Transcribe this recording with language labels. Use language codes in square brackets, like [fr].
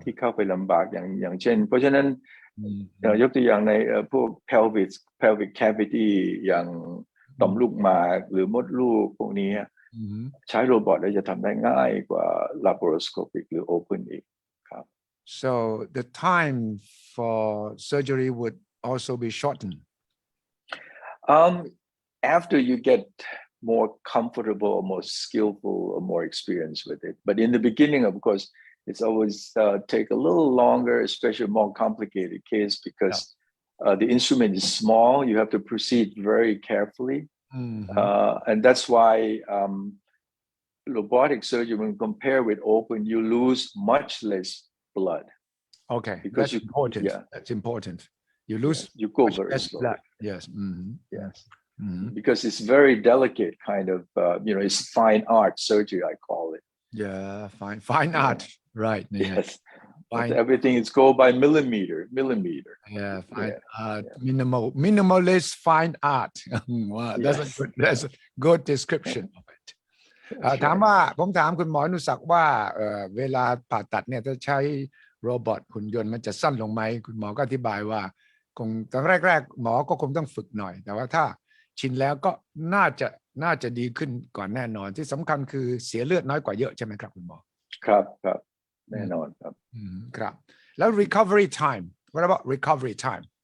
[th] ที่เข้าไปลำบากอย่างเช่นเพราะฉะนั้นยกตัวอย่างในพวก pelvic cavity อย่างต่อมลูกหมากหรือมดลูกพวกนี้ใช้โรบอทแล้วจะทำได้ง่ายกว่า laparoscopic หรือ open อีกครับ [en] so the time for surgery would also be shortened after you get more comfortable or more skillful or more experience with it but in the beginning of course it's always take a little longer especially more complicated case because the instrument is small you have to proceed very carefully and that's why robotic surgery when compared with open you lose much less blood okay because that's important you lose you go very slow blood yes yes because it's very delicate kind of it's fine art surgery I call it fine art right yes everything is go by millimeter fine art minimalist fine art wow that's a good description of it [th] ผมถามคุณหมออนุศักดิ์ว่าเวลาผ่าตัดเนี่ยถ้าใช้โรบอทหุ่นยนต์มันจะสั้นลงไหมคุณหมอก็อธิบายว่าคงตอนแรกๆหมอก็คงต้องฝึกหน่อยแต่ว่าถ้าชินแล้วก็น่าจะดีขึ้นก่อนแน่นอนที่สำคัญคือเสียเลือดน้อยกว่าเยอะใช่ไหมครับคุณหมอ ครับแน่นอนครับ ครับแล้ว [en] recovery time what about recovery time